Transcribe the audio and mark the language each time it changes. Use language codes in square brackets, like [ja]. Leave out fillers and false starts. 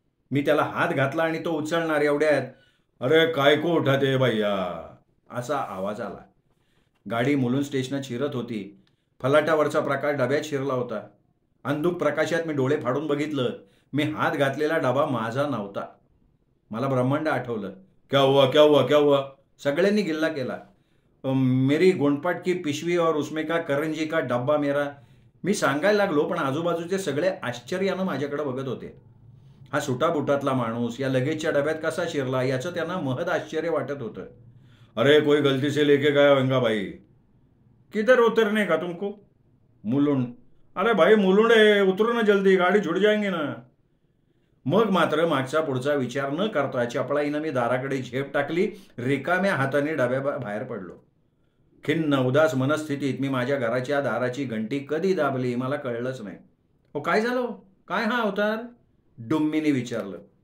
[mr] मी त्याला हात घातला आणि तो उचलणार एवढ्यात, [hi] अरे काय को उठाते भैया [mr] असा आवाज आला. गाडी मुलुंड स्टेशनात शिरत होती. फलाटावरचा प्रकाश डब्यात शिरला होता. अंधुक प्रकाशात मी डोळे फाडून बघितलं. मी हात घातलेला डबा माझा नव्हता. मला ब्रह्मांड आठवलं. [hi] क्या हुआ क्या हुआ क्या हुआ. [mr] सगळ्यांनी गिल्ला केला. [hi] मेरी गोंडपाट की पिशवी और उसमें का करंजी का डब्बा मेरा. [mr] मी सांगायला लागलो पण आजूबाजूचे सगळे आश्चर्यानं माझ्याकडे बघत होते. हा सुटाबुटातला माणूस या लगेचच्या डब्यात कसा शिरला याचं त्यांना महद आश्चर्य वाटत होतं. [hi] अरे कोई गलती से लेके गया होगा भाई. किधर उतरने का तुमको. मुलुंड. अरे भाई मुलुंड है, उतरो ना जल्दी, गाडी छूट जाएंगे ना. [mr] मग मात्र मागचा पुढचा विचार न करता चपळाईनं मी दाराकडे झेप टाकली. रिकाम्या हाताने डब्या बाहेर पडलो. खिन्न उदास मनस्थितीत मी माझ्या घराच्या दाराची घंटी कधी दाबली मला कळलंच नाही. हो काय झालं, काय हा अवतार. डुम्मीने विचारलं.